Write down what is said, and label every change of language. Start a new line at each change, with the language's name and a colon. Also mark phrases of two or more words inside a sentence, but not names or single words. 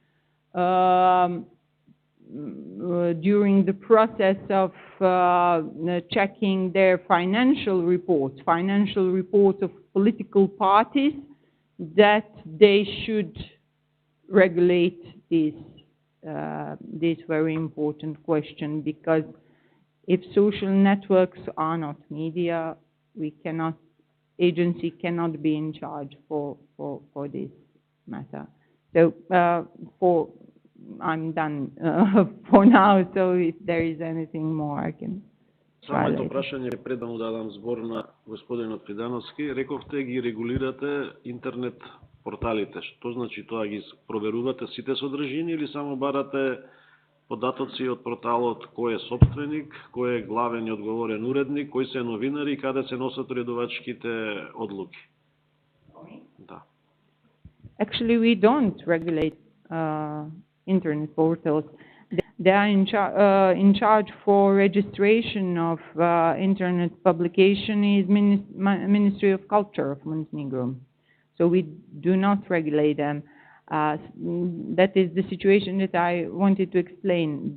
English: during the process of checking their financial reports of political parties, that they should regulate this very important question, because if social networks are not media, Agency cannot be in charge for this matter. So I'm done for now, so if there is anything more I can try.
Macedonian: Само ето прашање пред да му дадам збор на господинот Фидановски. Рековте ги регулирате интернет порталите. Што значи тоа, ги проверувате сите содржини или само барате податоци од порталот, кој е собственик, кој е главен и одговорен уредник, кои се новинари и каде се носат уредувачките одлуки? Да.
English: Actually, we don't regulate internet portals. They are in charge for registration of internet publication is Ministry of Culture of Montenegro. So we do not regulate them. That is the situation that I wanted to explain.